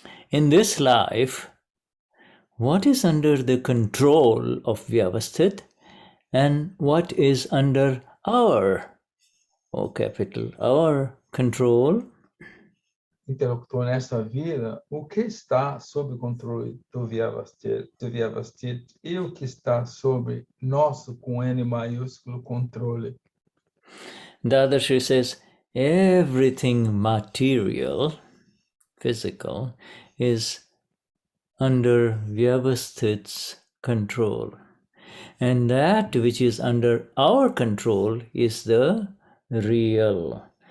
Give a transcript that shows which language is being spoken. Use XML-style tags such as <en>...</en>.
<en>In this life, what is under the control of Vyavasthit and what is under our, our control?</en> <pt>Interlocutor, nesta vida, o que está sob o controle do Vyavasthit e o que está sob nosso, com N maiúsculo, controle?</pt> <en>Dadashri says, everything material, physical, is under Vyavasthit's control. And that which is under our control is the real.</en>